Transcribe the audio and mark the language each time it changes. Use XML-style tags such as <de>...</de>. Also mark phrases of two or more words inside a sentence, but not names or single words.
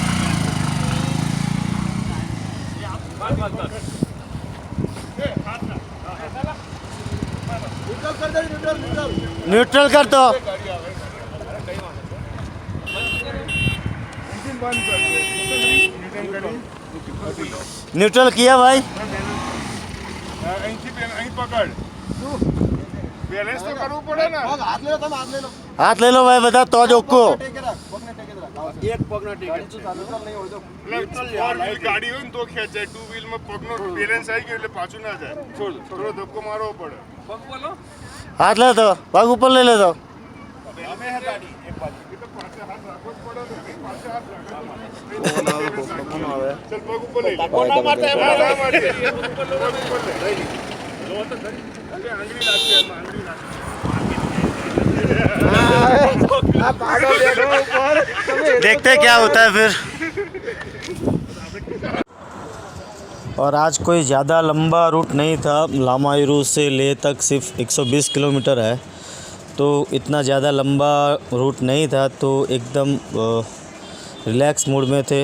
<hi>न्यूट्रल कर दो। न्यूट्रल किया भाई। पकड़, बैलेंस तो</hi> <gu>કરવું પડે ને।</gu> <hi>हाथ ले लो भाई, बता तो जोको।</hi> <gu>એક પગનો ટિકિટ નહીં હોય તો ફોર વ્હીલ ગાડી હોય ને તો ખેંચાય, ટુ વ્હીલ માં પગનો બેલેન્સ આવી ગયો એટલે પાછું ના જાય। થોડો ધક્કો મારવો પડે। પગ બોલો,</gu> <hi>हाथ ले दो, पग ऊपर ले ले दो।</hi> <gu>અમે હે ગાડી એક બાજુ એ તો પાછે હાથ રાખવો જ પડે ને, પાછે હાથ રાખો। ચલ પગ ઉપર લઈ લે, ના મારતા એમ ના મારતે, પગ ઉપર લઈ લે, લો તો ખરી, અરે આંગળી લાગશે, એમાં આંગળી લાગશે।</gu> <hi>देखते हैं क्या होता है फिर। और आज कोई ज़्यादा लंबा रूट नहीं था, लामायुरू से लेह तक सिर्फ 120 किलोमीटर है, तो इतना ज़्यादा लंबा रूट नहीं था, तो एकदम रिलैक्स मूड में थे।</hi>